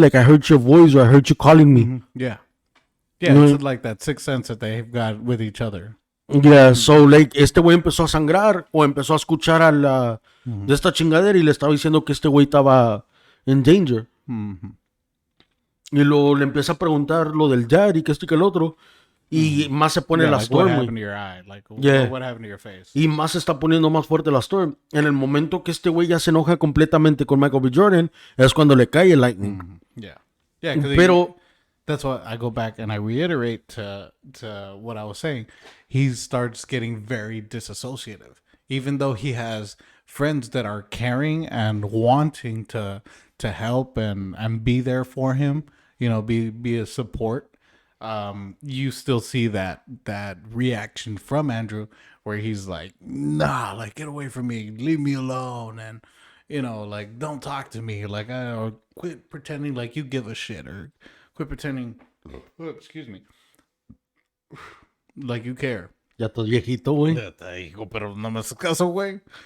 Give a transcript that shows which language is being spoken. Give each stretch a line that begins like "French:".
English: Like, I heard your voice or I heard you calling me. Hmm. Yeah. Yeah, Mm, it's like that sixth sense that they've got with each other. Yeah, so, like,
Spanish: este güey empezó a sangrar o empezó a escuchar a la, Hmm. de esta chingadera y le estaba diciendo que este güey estaba
English: in danger. Hmm.
Spanish: Y le empieza a preguntar lo del dad y que esto y que el otro. Y más se pone
English: Yeah,
Spanish: la
English: like what storm, happened
Spanish: güey.
English: to your eye? Like Yeah. what happened to your face?
Spanish: Y más se está poniendo más fuerte la storm. En el momento que este güey ya se enoja completamente con Michael B. Jordan, es cuando le cae el lightning.
English: Yeah. Yeah, because
Spanish: Pero,
English: that's what I go back and I reiterate to what I was saying. He starts getting very disassociative, even though he has friends that are caring and wanting to help and be there for him. You know, be a support. You still see that reaction from Andrew where he's like, "Nah, like get away from me, leave me alone," and like don't talk to me, like or quit pretending like you give a shit, or quit pretending. Oh, excuse me, like you care.
Spanish: ya estás viejito, güey. Ya te digo, pero no me haces caso, güey.